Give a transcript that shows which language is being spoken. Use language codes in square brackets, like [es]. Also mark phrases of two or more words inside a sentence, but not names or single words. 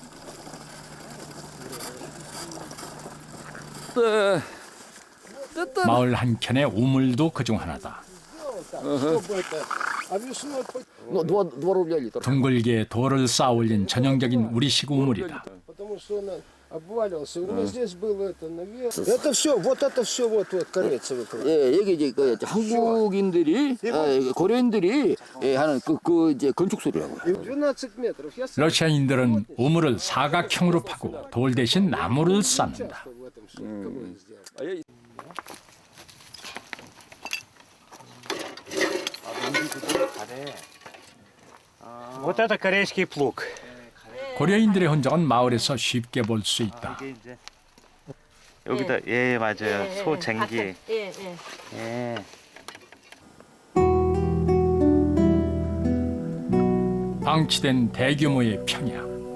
[ko] 마을 한켠의 우물도 그중 하나다. 둥글게 돌을 쌓아 올린 전형적인 우리식 우물이다. [ru] обваливался. У меня здесь было это, наверное. Это все, вот корейцы. [ko] 예, 여기 이제 그 한국인들이 고려인들이 하는 그 이제 건축 소리라고. [ru] 12 метров. [ko] 러시아인들은 우물을 사각형으로 파고 돌 대신 나무를 쌓는다. [ru] Вот это корейский плуг. [ko] 고려인들의 흔적은 마을에서 쉽게 볼 수 있다. 여기다 예 맞아요. 소 쟁기. 예. 방치된 대규모의 평야.